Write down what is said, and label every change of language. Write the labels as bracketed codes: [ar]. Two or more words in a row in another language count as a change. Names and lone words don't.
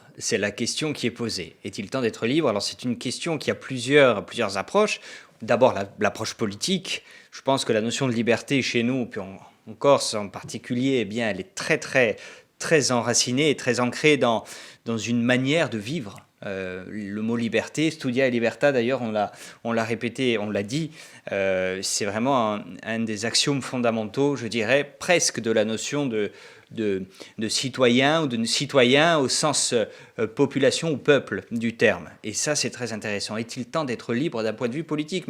[fr] C'est la question qui est posée. Est-il temps d'être libre? Alors, c'est une question qui a plusieurs approches. D'abord, l'approche politique. Je pense que la notion de liberté chez nous, puis en Corse en particulier, elle est très, très, très enracinée et très ancrée dans une manière de vivre. Le mot liberté, [co] studia e libertà, [fr] d'ailleurs, on l'a répété, on l'a dit, c'est vraiment un des axiomes fondamentaux, je dirais, presque de la notion de citoyen ou de citoyen au sens population ou peuple du terme. Et ça, c'est très intéressant. Est-il temps d'être libre d'un point de vue politique?